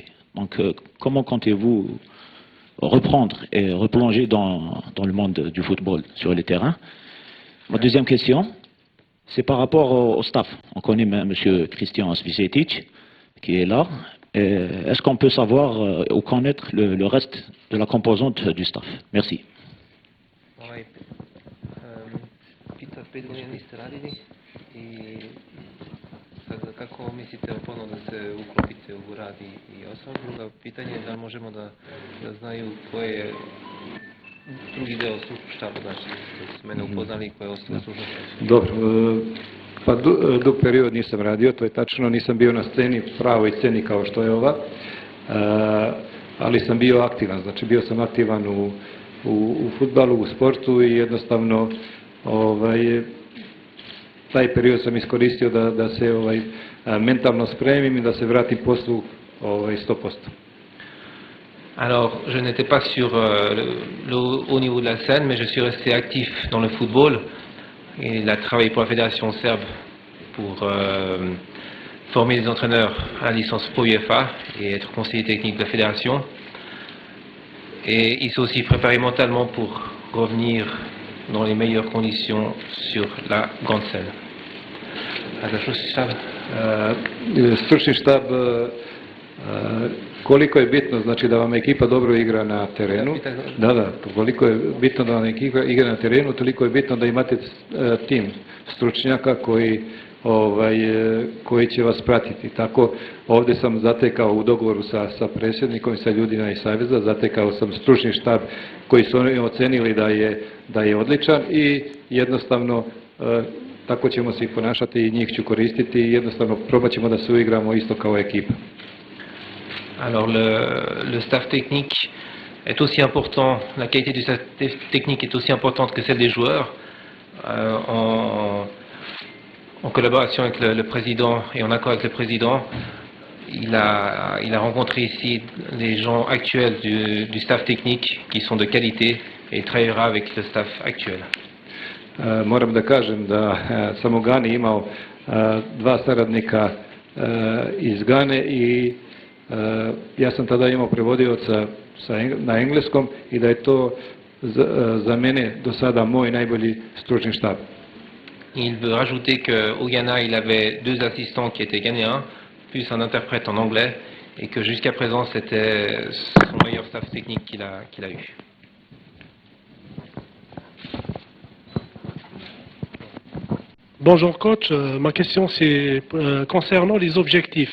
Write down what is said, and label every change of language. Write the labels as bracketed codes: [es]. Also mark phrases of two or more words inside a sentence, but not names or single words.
[fr] Donc comment comptez-vous reprendre et replonger dans le monde du football sur les terrains? Ma deuxième question, c'est par rapport au staff. On connaît M. Christian Svicetic qui est là. Est-ce qu'on peut savoir ou connaître le reste de la composante du staff? Merci. [sr] Pita 5 godina niste radili i sad kako mislite ponovno da se uklopite u rad i osam? Drugo pitanje je da li možemo da znaju koje je drugi deo stručnog štaba, znači da su mene upoznali koje je ostalo stručno štaba. Dobro, pa dug period nisam radio, to je tačno, nisam bio na sceni, pravoj sceni kao što je ova, ali sam bio aktivan, znači bio sam aktivan u fudbalu, u sportu i jednostavno taj period sam iskoristio da se mentalno spremim i da se vratim poslu 100%. [fr] Alors, je n'étais pas sur le haut niveau de la scène, mais je suis resté actif dans le football. Il a travaillé pour la fédération serbe pour former les entraîneurs à la licence Pro UEFA et être conseiller technique de la fédération. Et il s'est aussi préparé mentalement pour revenir dans les meilleures conditions sur la grande scène. [sr] A za stručni štab? Stručni štab, koliko je bitno znači da vam ekipa dobro igra na terenu, koliko je bitno da vam ekipa igra na terenu, toliko je bitno da imate tim stručnjaka koji će vas pratiti. Tako ovdje sam zatekao u dogovoru sa predsjednikom i sa ljudima iz Saveza, zatekao sam stručni štab koji su oni ocenili da je odličan i jednostavno tako ćemo se i ponašati i njih ću koristiti i jednostavno probat ćemo da se uigramo isto kao ekipa. [fr] Alors le staff technique est aussi important, la qualité du staff technique est aussi importante que celle des joueurs. En collaboration avec le président et en accord avec le président, il a rencontré ici les gens actuels du staff technique qui sont de qualité et il travaillera avec le staff actuel. [sr] Moram da kažem da sam u Gani imao dva saradnika iz Gane i ja sam tada imao prevodioca na engleskom i da je to za mene do sada moj najbolji stručni štab. [fr] Il veut rajouter qu'au Ghana, il avait 2 assistants qui étaient ghanéens, plus un interprète en anglais, et que jusqu'à présent, c'était son meilleur staff technique qu'il a eu. Bonjour coach, ma question c'est concernant les objectifs.